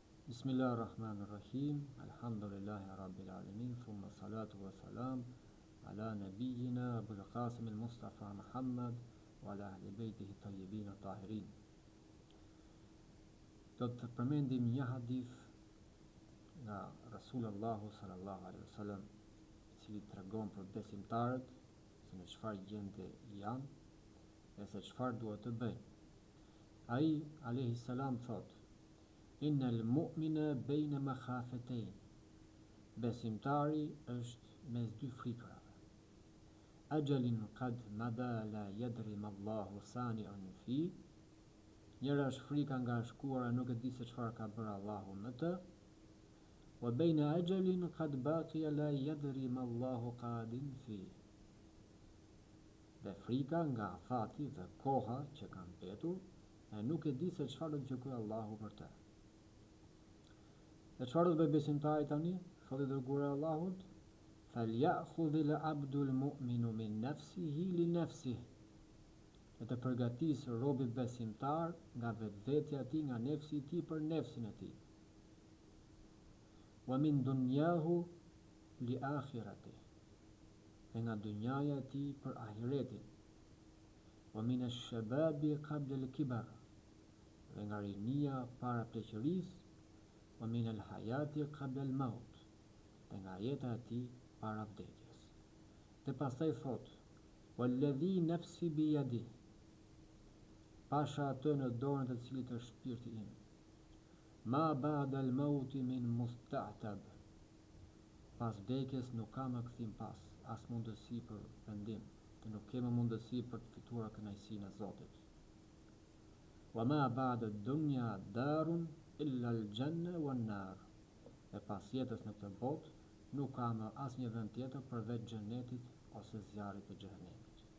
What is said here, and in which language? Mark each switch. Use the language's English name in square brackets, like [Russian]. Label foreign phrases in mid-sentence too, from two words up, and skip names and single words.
[Arabic] بسم الله الرحمن الرحيم. الحمد لله رب العالمين. ثم الصلاة والسلام على نبينا أبي القاسم المصطفى محمد وعلى أهل بيته الطيبين الطاهرين. [Albanian] Do të përmendim një hadith nga Rasulullahu [Arabic] صلى الله عليه وسلم, [Albanian] i cili tregon për besimtarët se në çfarë gjendje janë e se çfarë duhet të bëjnë. [Arabic] Ai عليه السلام thotë: إن المؤمن بين مخافتين. [Albanian] Besimtari është mes dy frikrave. [Arabic] أجل قد مضى لا يدري ما الله صانع فيه. [Albanian] Njëra është frika nga shkuara, nuk e di se çfarë ka bërë Allahu me të. [Arabic] وبين أجل قد بقي لا يدري ما الله قاض فيه. [Albanian] Dhe frika nga fati dhe koha që kanë mbetur e nuk e di se çfarë do të gjykojë Allahu për të. Dhe çfarë do të bëjë besimtari tani? Thotë dërguari i Allahut: [Arabic] "فليأخذ العبد المؤمن من نفسه لنفسه." [Albanian] E të përgatisë robi besimtar nga vetvetja e tij, nga nefsi i tij për nefsin e tij. [Arabic] ومن دنياه لآخرته. [Albanian] E nga dunjaja e tij për ahiretin. [Arabic] ومن الشباب قبل الكبر. [Albanian] Dhe nga rinia para pleqërisë. [Arabic] ومن الحياة قبل الموت. [Albanian] Dhe nga jeta e tij para vdekjes. Dhe pastaj thot: [Arabic] "والذي نفسي بيده." [Albanian] Pasha atë në dorën e cilit është shpirti im. [Arabic] ما بعد الموت من مستعتب. [Albanian] Pas vdekjes nuk ka më kthim pas, as mundësi për vendim, dhe nuk kemi mundësi për të fituar kënaqësinë e Zotit. [Arabic] وما بعد الدنيا دار إلا الجنة والنار. [Albanian] E pas jetës në këtë botë nuk ka më asnjë vend tjetër përveç xhenetit ose zjarrit të xhenemit.